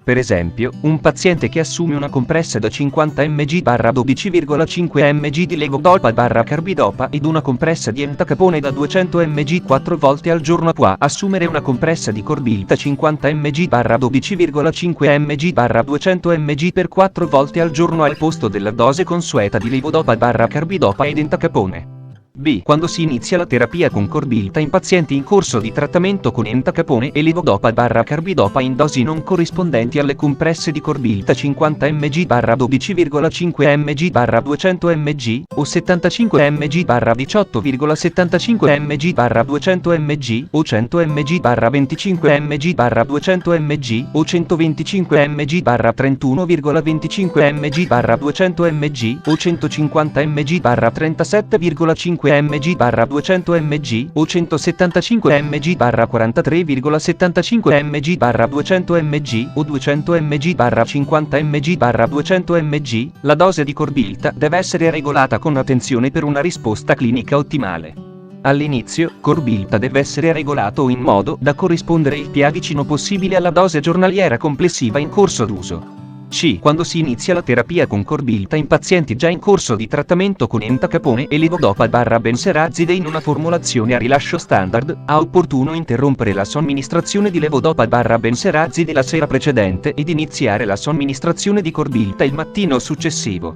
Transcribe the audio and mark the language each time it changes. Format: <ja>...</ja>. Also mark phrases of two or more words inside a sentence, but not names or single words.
<it>Per esempio, un paziente che assume una compressa da 50 mg/12,5 mg di levodopa/carbidopa ed una compressa di entacapone da 200 mg 4 volte al giorno può assumere una compressa di corbilta 50 mg/12,5 mg/200 mg per 4 volte al giorno al posto della dose consueta di levodopa/carbidopa ed entacapone. B. Quando si inizia la terapia con corbilta in pazienti in corso di trattamento con entacapone e levodopa/carbidopa in dosi non corrispondenti alle compresse di corbilta 50 mg/12,5 mg/200 mg o 75 mg/18,75 mg/200 mg o 100 mg/25 mg/200 mg o 125 mg/31,25 mg/200 mg o 150 mg/37,5 mg/200 mg o 175 mg/43,75 mg/200 mg o 200 mg/50 mg/200 mg, la dose di corbilta deve essere regolata con attenzione per una risposta clinica ottimale. All'inizio, corbilta deve essere regolato in modo da corrispondere il più vicino possibile alla dose giornaliera complessiva in corso d'uso. C. Quando si inizia la terapia con corbilta in pazienti già in corso di trattamento con entacapone e levodopa/benserazide in una formulazione a rilascio standard, è opportuno interrompere la somministrazione di levodopa/benserazide la sera precedente ed iniziare la somministrazione di corbilta il mattino successivo.</it>